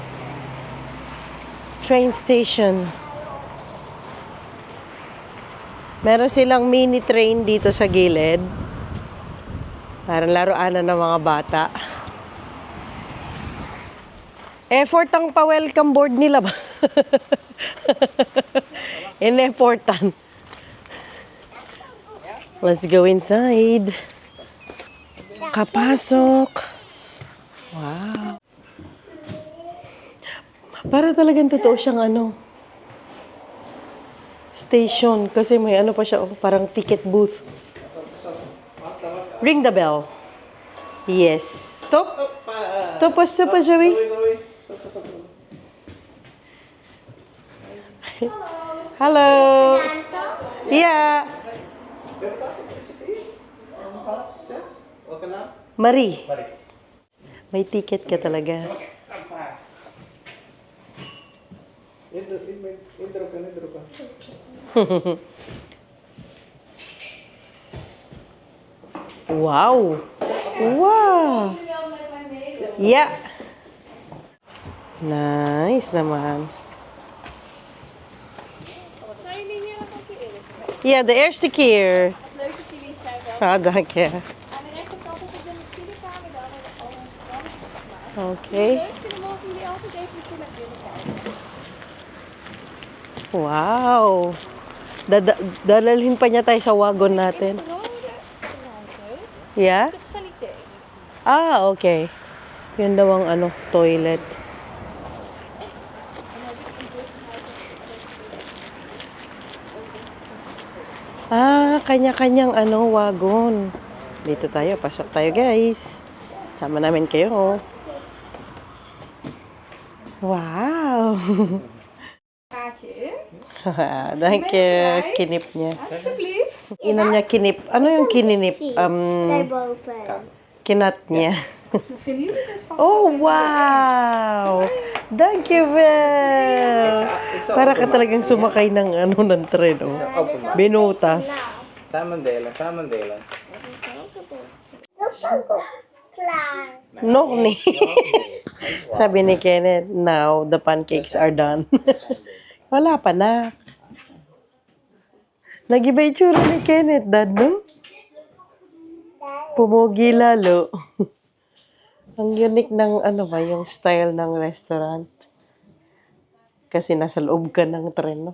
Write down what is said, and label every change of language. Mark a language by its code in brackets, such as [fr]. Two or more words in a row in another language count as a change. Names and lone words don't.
[en] Train station. [tl] Meron silang mini train dito sa gilid. Parang laruanan ng mga bata. Effort ang pa- [en] welcome board [tl] nila ba? In-effortan. [en] Let's go inside. [tl] Kapasok. Wow. Para talagang totoo siyang station. Kasi may pa siya, parang [en] ticket booth. Ring the bell. Yes. Stop. Stop, Joey. Hello. Yeah. Marie. [tl] May ticket ka talaga. [en] Wow. Wow. Yeah. [tl] Nice naman. [nl] Ja, de eerste keer. Leuk dat jullie zijn wel. Ah, dank je. Aan de rechterkant is het de studiekamer, daar hebben we al een kant gemaakt. [en] Okay. [nl] Leuk vinden, mogen jullie altijd even naar binnen kijken. [en] Wow. [tl] Dadalhin pa niya tayo sa wagon natin. [nl] In het rode ruimte, [en] Yeah? [nl] het sanitair. [tl] Ah, okay. Yun daw ang toilet. Ah, kanya-kanyang wagon. Dito tayo, pasok tayo guys. Sama namin kayo. [en] Wow. [nl] Kaartje, Dank je. [tl] Kinip niya. [nl] alsjeblieft. [tl] Inom niya kinip. Ano yung kininip? [nl] Daarboven. [tl] Kinat niya. [nl] Vinden jullie het vast? Oh, wow! Dankjewel! [tl] Para ka talagang sumakay ng ng tren, oh. Binutas. [nl] Samen delen, samen delen. Dat is ook klaar. Nog niet. [tl] Sabi ni Kenneth, [en] now the pancakes are done. [tl] Wala pa na. Nag-iba itsura ni Kenneth, Dad, no? Pumugi lalo. Ang unique ng yung style ng restaurant. Kasi nasa loob ka ng tren, no?